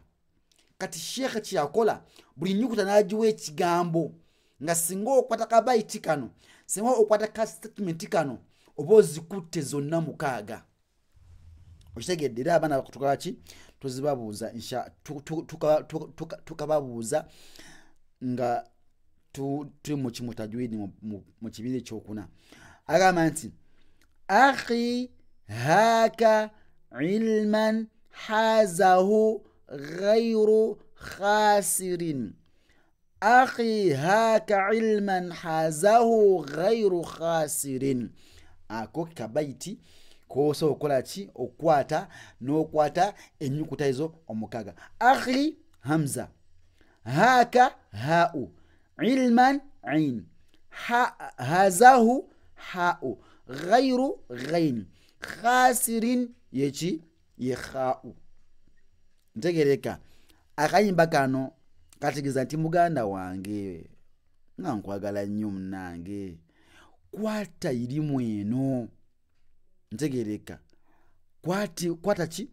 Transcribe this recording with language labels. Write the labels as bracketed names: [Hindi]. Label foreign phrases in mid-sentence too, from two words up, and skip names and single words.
[Ganda] Kati Sheikh kyakola buli nyukuta n'agiwa ekigambo nga singa okwata kabaiti kano, singa okwata ka statement kano oba ozikutte zonna mukaaga. Okitegedde? Era abaana tukaki tuzibabuuza tukababuuza nga tuli mu kimu tajwidi mu kibiina ekyokuna. Agamba nti [Arabic] أخي هاك علما حازه غير خاسرين. أخي هاك علما حازه غير خاسرين. [Ganda] Ako kabaiti koso okola ki? Okwata n'okwata enyukuta ezo omukaaga. [Arabic] أخي همزة، هاك هاء، علما عين، حازه هاء، غير غين، خاسرين [Ganda] yeki ye [Arabic] kha'u. [Ganda] Ntegereka? Akayimba kano kategeeza nti muganda wange nga nkwagala nnyo munange, kwata irimu eno. Ntegereka? Kwata ki?